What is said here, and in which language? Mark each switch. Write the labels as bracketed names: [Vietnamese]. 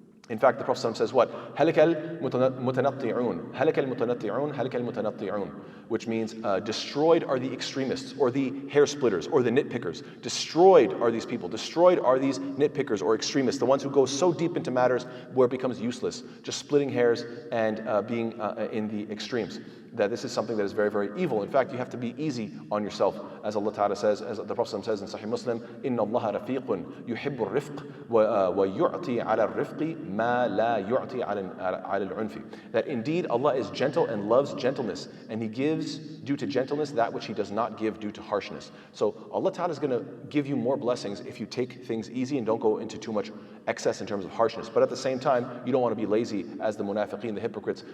[English] In fact, the Prophet says what? [Arabic] هَلَكَ الْمُتَنَطِّعُونَ هَلَكَ الْمُتَنَطِّعُونَ [English] هَلَكَ الْمُتَنَطِّعُونَ, which means destroyed are the extremists or the hair splitters or the nitpickers. Destroyed are these people. Destroyed are these nitpickers or extremists, the ones who go so deep into matters where it becomes useless, just splitting hairs and being in the extremes. That this is something that is very, very evil. In fact, you have to be easy on yourself. As Allah Ta'ala says, as the Prophet says in Sahih Muslim, [Arabic] إِنَّ اللَّهَ رَفِيقٌ يُحِبُّ الرِّفْقِ وَيُعْطِي عَلَى الرِّفْقِ مَا لَا يُعْطِي عَلَى الْعُنْفِ. [English] That indeed Allah is gentle and loves gentleness, and He gives due to gentleness that which He does not give due to harshness. So Allah Ta'ala is going to give you more blessings if you take things easy and don't go into too much excess in terms of harshness. But at the same time, you don't want to be lazy as the munafiqeen, the hypocrites.